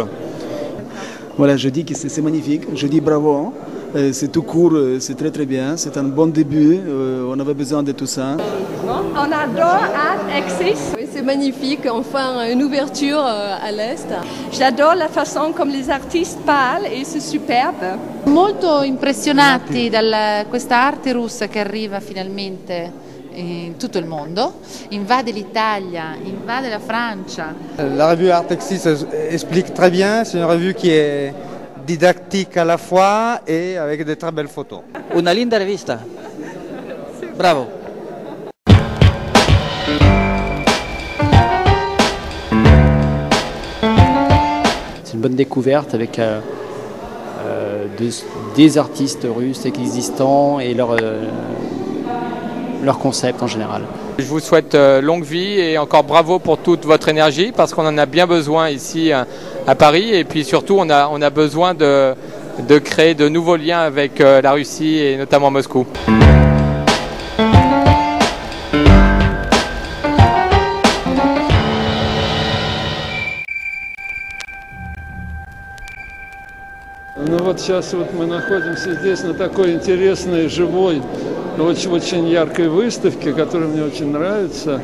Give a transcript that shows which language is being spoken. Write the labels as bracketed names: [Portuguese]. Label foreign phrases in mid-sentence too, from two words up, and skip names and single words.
[French] Voilà, je dis que c'est magnifique, je dis bravo, c'est tout court, c'est très très bien, c'est un bon début, on avait besoin de tout ça. On adore Art Exist. Oui, c'est magnifique, enfin une ouverture à l'Est. J'adore la façon comme les artistes parlent et c'est superbe. [Italian] Molto impressionati da questa arte russa che arriva finalmente in tutto il mondo, invade l'Italia, invade la Francia. [French] La revue Art Exist explique très bien, c'est une revue qui est didactique à la fois et avec de très belles photos. [Spanish] Una linda revista. Bravo. [French] C'est une bonne découverte avec des artistes russes existants et leur concept en général. Je vous souhaite longue vie et encore bravo pour toute votre énergie parce qu'on en a bien besoin ici à Paris et puis surtout on a besoin de créer de nouveaux liens avec la Russie et notamment Moscou. [Russian] Ну вот сейчас вот мы находимся здесь на такой интересной, живой, очень яркой выставке, которая мне очень нравится.